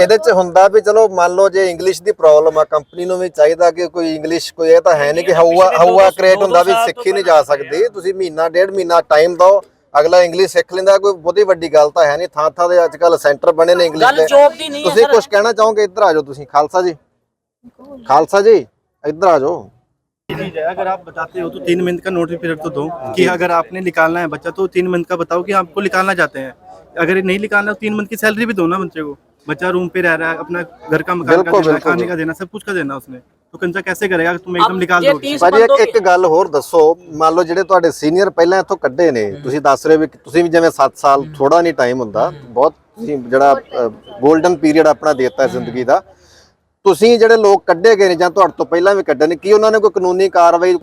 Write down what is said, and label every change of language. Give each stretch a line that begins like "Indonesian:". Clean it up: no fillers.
Punjabi: ਇਹਦੇ 'ਚ ਹੁੰਦਾ ਵੀ ਚਲੋ ਮੰਨ ਲਓ ਜੇ ਇੰਗਲਿਸ਼ ਦੀ ਪ੍ਰੋਬਲਮ ਆ, ਕੰਪਨੀ ਨੂੰ ਵੀ ਚਾਹੀਦਾ ਕਿ ਕੋਈ ਇੰਗਲਿਸ਼, ਕੋਈ ਇਹ ਤਾਂ ਹੈ ਨਹੀਂ ਕਿ ਹਊਆ ਕ੍ਰੀਏਟ ਹੁੰਦਾ ਵੀ ਸਿੱਖੀ ਨਹੀਂ ਜਾ ਸਕਦੀ। ਤੁਸੀਂ ਮਹੀਨਾ 1.5 ਮਹੀਨਾ ਟਾਈਮ ਦਿਓ, ਅਗਲਾ ਇੰਗਲਿਸ਼ ਸਿੱਖ ਲੈਂਦਾ, ਕੋਈ ਬਹੁਤੀ ਵੱਡੀ ਗੱਲ ਤਾਂ ਹੈ ਨਹੀਂ। ਥਾਂ ਦੇ ਅੱਜ ਕੱਲ ਸੈਂਟਰ ਬਣੇ ਨੇ ਇੰਗਲਿਸ਼ ਦੇ। ਤੁਸੀਂ ਕੁਝ ਕਹਿਣਾ ਚਾਹੋਗੇ? ਇੱਧਰ ਆ ਜਾਓ ਤੁਸੀਂ, ਖਾਲਸਾ ਜੀ, ਇੱਧਰ ਆ ਜਾਓ।
Hindi: चीज है, अगर आप बताते हो तो 3 मंथ का नोटिस पीरियड तो दो कि अगर आपने निकालना है बच्चा तो 3 मंथ का बताओ कि आपको निकालना चाहते हैं। अगर नहीं निकालना तो 3 मंथ की सैलरी भी दो ना बच्चे को। बच्चा रूम पे रह रहा है, अपना घर का मकान का देना, खाने का देना, सब कुछ का देना उसने, तो कंचा कैसे करेगा तुम एकदम निकाल दोगे।
Punjabi: ਭਾਜੀ ਇੱਕ ਗੱਲ ਹੋਰ ਦੱਸੋ, ਮੰਨ ਲਓ ਜਿਹੜੇ ਤੁਹਾਡੇ ਸੀਨੀਅਰ ਪਹਿਲਾਂ ਇੱਥੋਂ ਕੱਢੇ ਨੇ, ਤੁਸੀਂ ਦੱਸ ਰਹੇ ਹੋ ਵੀ ਤੁਸੀਂ ਵੀ ਜਿਵੇਂ 7 ਸਾਲ ਥੋੜਾ ਨਹੀਂ ਟਾਈਮ ਹੁੰਦਾ, ਬਹੁਤ ਤੁਸੀਂ ਜਿਹੜਾ 골ਡਨ ਪੀਰੀਅਡ ਆਪਣਾ ਦਿੱਤਾ ਜ਼ਿੰਦਗੀ ਦਾ, ਤੁਸੀਂ ਜਿਹੜੇ ਲੋਕ ਕੱਢੇ ਗਏ ਨੇ ਜਾਂ ਤੁਹਾਡੇ ਤੋਂ ਪਹਿਲਾਂ ਵੀ ਕੱਢੇ ਨੇ, ਕੀ ਉਹਨਾਂ ਨੇ ਕੋਈ ਕਾਨੂੰਨੀ ਕਾਰਵਾਈ?